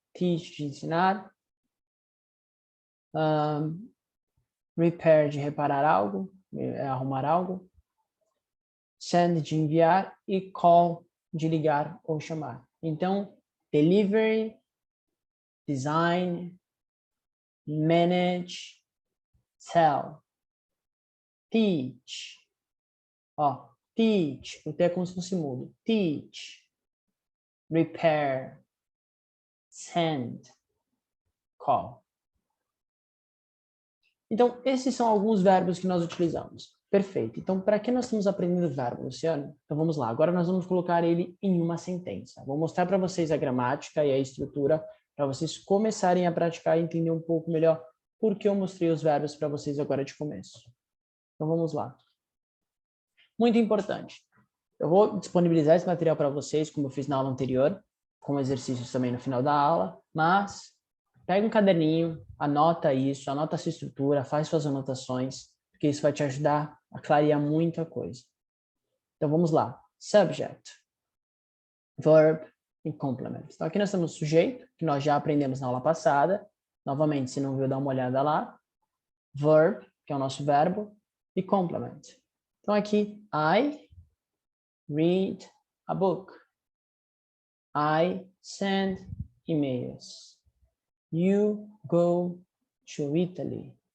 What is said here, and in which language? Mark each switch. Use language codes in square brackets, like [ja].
[pt] Teach, de ensinar. Repair, de reparar algo, arrumar algo. Send, de enviar. E call, de ligar ou chamar. Então, delivery, [en] design, manage, sell, teach. [pt] Ó, teach, o T é como se fosse mudo. Teach, repair, send, call. Então, esses são alguns verbos que nós utilizamos. Perfeito. Então, para que nós estamos aprendendo verbo, Luciano? Então, vamos lá. Agora nós vamos colocar ele em uma sentença. Vou mostrar para vocês a gramática e a estrutura para vocês começarem a praticar e entender um pouco melhor por que eu mostrei os verbos para vocês agora de começo. Então, vamos lá. Muito importante. Eu vou disponibilizar esse material para vocês, como eu fiz na aula anterior, com exercícios também no final da aula, mas pega um caderninho, anota isso, anota essa estrutura, faz suas anotações, porque isso vai te ajudar a clarear muita coisa. Então, vamos lá. [en] Subject, verb e complement. [pt] Então, aqui nós temos o sujeito, que nós já aprendemos na aula passada. Novamente, se não viu, dá uma olhada lá. Verb, que é o nosso verbo, e complement. Então, aqui, [en] I read a book. I send emails. You go to Italy.